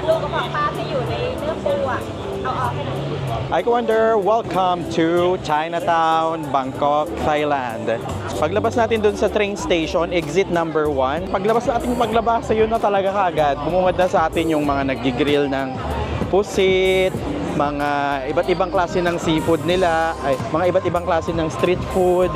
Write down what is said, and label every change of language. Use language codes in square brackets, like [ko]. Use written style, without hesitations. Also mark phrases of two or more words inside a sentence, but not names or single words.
[th] บอกปลาที่อยู่ในเนื้อปูอ่ะเอาออกให้หน่อย [en] I wonder, welcome to Chinatown, Bangkok, Thailand. [tl] Paglabas natin dun sa [en] train station, exit number 1. [tl] Paglabas ayun na talaga kaagad. Bumungad na sa atin yung mga nagigrill ng pusit, mga iba't ibang klase ng seafood nila, mga iba't ibang klase ng [en] street food.